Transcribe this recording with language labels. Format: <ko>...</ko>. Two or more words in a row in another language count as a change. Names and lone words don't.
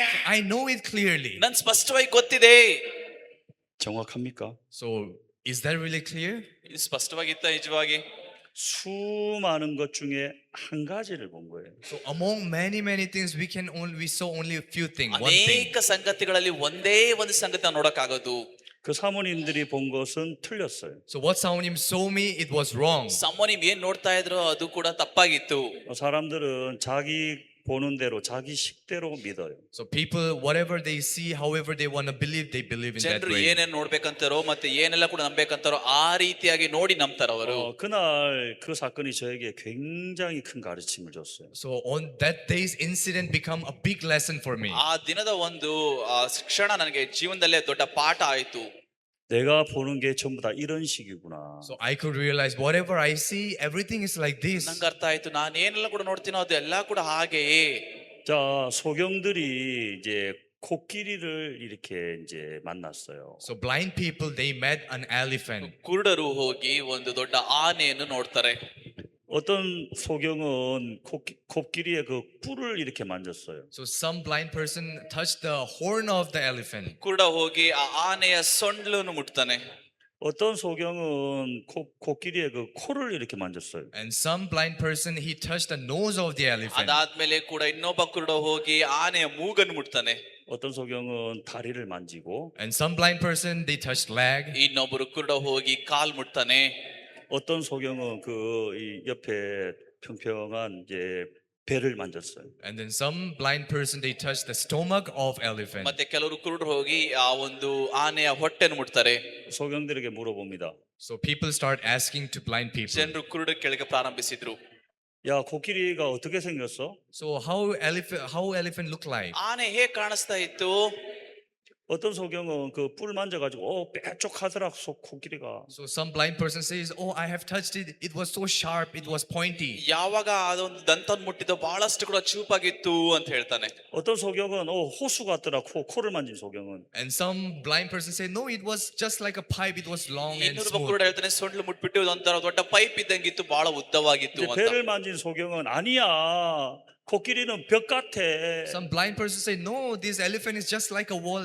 <en>I know it clearly.</en> <kn>ನನ್ ಸ್ಪಷ್ಟವಾಗಿ ಗೊತ್ತಿದೆ.</kn> <ko>정확합니까?</ko> <en>So is that really clear?</en> <kn>ಇದು ಸ್ಪಷ್ಟವಾಗಿತ್ತ ನಿಜವಾಗಿ?</kn> <ko>수많은 것 중에 한 가지를 본 거예요.</ko> <en>So among many things, we saw only a few things. One thing.</en> <kn>ಅನೇಕ ಸಂಗತಿಗಳಲ್ಲಿ ಒಂದೇ ಒಂದು ಸಂಗತಿ ನೋಡಕ್ಕಾಗೋದು.</kn> <ko>그 사모님들이 본 것은 틀렸어요.</ko> <en>So what Saunim saw me, it was wrong.</en> <kn>ಸಮೋನಿಮ್ ಏನ್ ನೋಡ್ತಾ ಇದ್ರು ಅದು ಕೂಡ ತಪ್ಪಾಗಿತ್ತು.</kn> <ko>사람들은 자기 보는 대로 자기 식대로 믿어요.</ko> <en>So people, whatever they see, however they want to believe, they believe in that</en> <kn>ಜನರು</kn> <en>way.</en> <kn>ಏನೇನ್ ನೋಡ್ಬೇಕಂತಾರೋ ಮತ್ತೆ ಏನೆಲ್ಲ ಕೂಡ ನಂಬೇಕಂತಾರೋ ಆ ರೀತಿಯಾಗಿ ನೋಡಿ ನಂಬ್ತಾರ ಅವರು.</kn> <ko>그날 그 사건이 저에게 굉장히 큰 가르침을 줬어요.</ko> <en>So on that day's incident become a big lesson for me.</en> <kn>ಆ ದಿನದ ಒಂದು ಕ್ಷಣ ನನಗೆ ಜೀವನದಲ್ಲೇ ದೊಡ್ಡ ಪಾಠ ಆಯ್ತು.</kn> <ko>내가 보는 게 전부 다 이런 식이구나.</ko> <en>So I could realize whatever I see, everything is like this.</en> <kn>ನಂಗೆ ಅರ್ಥ ಆಯ್ತು, ನಾನು ಏನೆಲ್ಲ ಕೂಡ ನೋಡ್ತೀನೋ ಅದು ಎಲ್ಲ ಕೂಡ ಹಾಗೆಯೇ.</kn> <ko>자, 소경들이 이제 코끼리를 이렇게 이제 만났어요.</ko> <en>So blind people, they met an elephant.</en> <kn>ಕುರುಡರು ಹೋಗಿ ಒಂದು ದೊಡ್ಡ ಆನೆಯನ್ನು ನೋಡ್ತಾರೆ.</kn> <ko>어떤 소경은 코끼리의 그 뿔을 이렇게 만졌어요.</ko> <en>So some blind person touched the horn of the elephant.</en> <kn>ಕುರುಡ ಹೋಗಿ ಆ ಆನೆಯ ಸೊಂಡ್ಲನ್ನು ಮುಟ್ತಾನೆ.</kn> <ko>어떤 소경은 코끼리의 그 코를 이렇게 만졌어요.</ko> <en>And some blind person, he touched the nose of the elephant.</en> <kn>ಅದಾದ್ಮೇಲೆ ಕೂಡ ಇನ್ನೊಬ್ಬ ಕುರುಡ ಹೋಗಿ ಆನೆಯ ಮೂಗನ್ನು ಮುಟ್ತಾನೆ.</kn> <ko>어떤 소경은 다리를 만지고</ko> <en>And some blind person, they touched leg.</en> <kn>ಇನ್ನೊಬ್ಬರು ಕುರುಡ ಹೋಗಿ ಕಾಲ್ ಮುಟ್ತಾನೆ.</kn> <ko>어떤 소경은 그 이 옆에 평평한 이제 배를 만졌어요.</ko> <en>And then some blind person, they touched the stomach of elephant.</en> <kn>ಮತ್ತೆ ಕೆಲವರು ಕುರುಡರು ಹೋಗಿ ಆ ಒಂದು ಆನೆಯ ಹೊಟ್ಟೆಯನ್ನು ಮುಟ್ತಾರೆ.</kn> <ko>소경들에게 물어봅니다.</ko> <en>So people start asking to blind people.</en> <kn>ಜನರು ಕುರುಡ ಕೆಳಗೆ ಪ್ರಾರಂಭಿಸಿದ್ರು.</kn> <ko>야, 코끼리가 어떻게 생겼어?</ko> <en>So how elephant look like?</en> <kn>ಆನೆ ಹೇಗೆ ಕಾಣಿಸ್ತಾ ಇತ್ತು?</kn> <ko>어떤 소경은 그 뿔 만져가지고 뾰족하더라 코끼리가.</ko> <en>So some blind person says, "Oh, I have touched it. It was so sharp. It was pointy."</en> <kn>ಯಾವಾಗ ಅದೊಂದು ದಂತವನ್ನು ಮುಟ್ಟಿದ ಬಹಳಷ್ಟು ಕೂಡ ಚೂಪಾಗಿತ್ತು ಅಂತ ಹೇಳ್ತಾನೆ.</kn> <ko>어떤 소경은 호수 같더라 코를 만진 소경은.</ko> <en>And some blind person say, "No, it was just like a pipe. It was long and</en> <kn>ಇನ್ನೊಬ್ಬ</kn> <en>smooth."</en> <kn>ಕುರುಡ ಹೇಳ್ತಾನೆ ಸೊಂಡ್ಲು ಮುಟ್ಬಿಟ್ಟು ಒಂಥರ ದೊಡ್ಡ ಪೈಪ್ ಇದ್ದಂಗಿತ್ತು, ಬಹಳ ಉದ್ದವಾಗಿತ್ತು</kn> <ko>이제</ko> <kn>ಅಂತ.</kn> <ko>배를 만진 소경은 아니야. 코끼리는 벽 같아.</ko> <en>Some blind person say, "No, this elephant is just like a wall.</en>